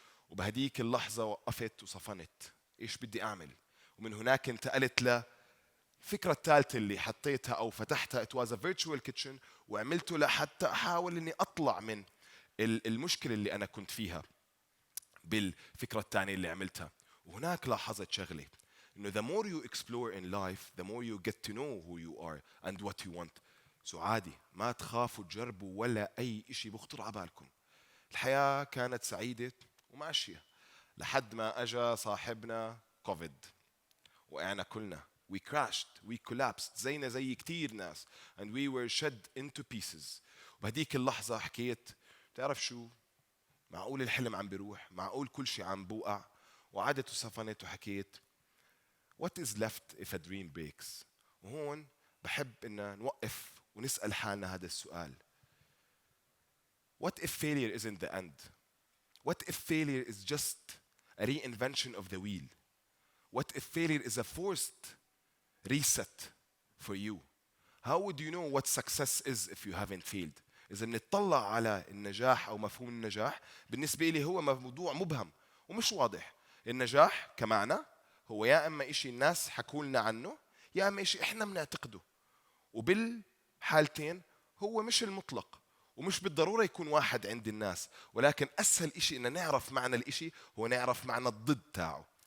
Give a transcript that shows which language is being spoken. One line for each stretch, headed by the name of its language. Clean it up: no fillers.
Arabic: وبهديك اللحظة وقفت وصفنت. ايش بدي اعمل؟ ومن هناك انتقلت الفكرة الثالثة اللي حطيتها أو فتحتها
English: it was a virtual kitchen
Arabic: وعملته لحتى أحاول إني أطلع من المشكلة اللي أنا كنت فيها بالفكرة الثانية اللي عملتها. وهناك لاحظت شغلة إنه
English: the more you explore in life the more you get to know who you are and what you want.
Arabic: سو عادي ما تخافوا تجربوا ولا أي إشي بخطر على بالكم. الحياة كانت سعيدة وماشية لحد ما أجا صاحبنا كوفيد وقعنا كلنا.
English: We crashed, we collapsed
Arabic: زينا زي كتير ناس
English: and we were shed into pieces.
Arabic: وبهديك اللحظة حكيت تعرف شو، معقول الحلم عم بيروح، معقول كل شيء عم بوقع. وعدت وصفنت وحكيت
English: what is left if a dream breaks.
Arabic: وهون بحب إن نوقف ونسأل حالنا هذا السؤال.
English: What if failure isn't the end? What if failure is just a reinvention of the wheel? What if failure is a forced reset for you? How would you know what success is if you haven't failed?
Arabic: إذا بنطلع على النجاح أو مفهوم النجاح بالنسبة لي هو موضوع مبهم ومش واضح. النجاح كمعنى هو يا إما إشي الناس حكوا لنا عنه يا إما إشي إحنا بنعتقده، وبالحالتين هو مش المطلق ومش بالضرورة يكون واحد عند الناس، ولكن أسهل إشي إن نعرف معنى الإشي هو نعرف معنى الضد تاعه.